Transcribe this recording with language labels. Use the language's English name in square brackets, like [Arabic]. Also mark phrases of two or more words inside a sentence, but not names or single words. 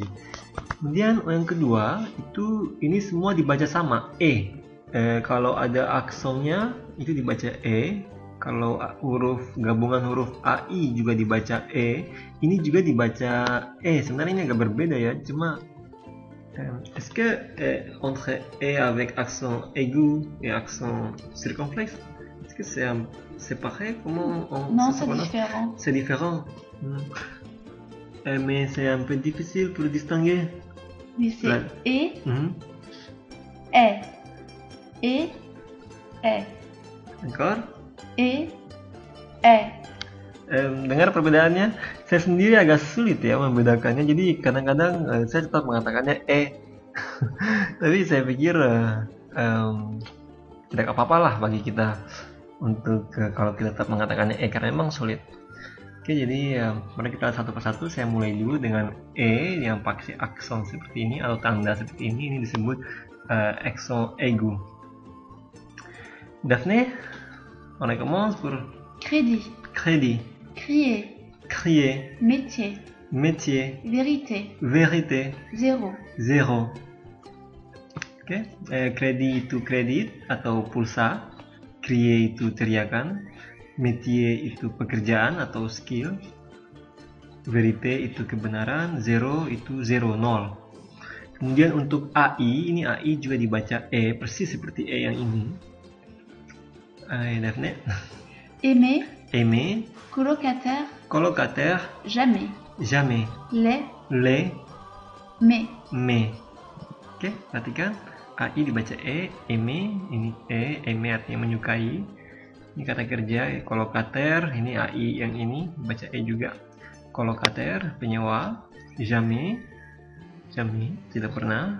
[Indonesian] Kemudian yang kedua itu ini semua dibaca sama kalau ada aksonnya itu dibaca E. Kalau gabungan huruf AI juga dibaca E, ini juga dibaca E. Sebenarnya ini agak berbeda ya, cuma [French] est-ce que entre E avec accent aigu et accent circonflexe, est-ce que c'est pareil? Comment on Non, c'est différent. C'est différent. Mais c'est un peu difficile pour distinguer. Oui, c'est E, E, E. D'accord? E. [Indonesian] Dengar perbedaannya, saya sendiri agak sulit ya membedakannya. Jadi kadang-kadang saya tetap mengatakannya tapi saya pikir tidak apa-apa lah bagi kita untuk kalau kita tetap mengatakannya karena memang sulit. Oke, jadi mari kita satu persatu. Saya mulai dulu dengan E yang pakai aksen seperti ini atau tanda seperti ini. Ini disebut aksen aigu. [French] Daphné, on commence pour crédit. Crédit. Crier. Crier. Métier. Métier. Vérité. Vérité. Zéro. Zéro. [Indonesian] Oke, kredi itu kredit atau pulsa, crier itu teriakan, métier itu pekerjaan atau skill, vérité itu kebenaran, zero itu zero, nol. Kemudian untuk AI, ini AI juga dibaca E, persis seperti E yang ini. [French] Daphne. Aimer, Aimer, colocataire, colocataire, jamais. jamais. Les, Les, mais. mais. [Indonesian] Oke, perhatikan. AI dibaca E, aimer, ini E, aimer artinya menyukai. Ini kata kerja, colocataire, ini AI yang ini, dibaca E juga. Colocataire, penyewa, [French] jamais, jamais, [Indonesian] tidak pernah.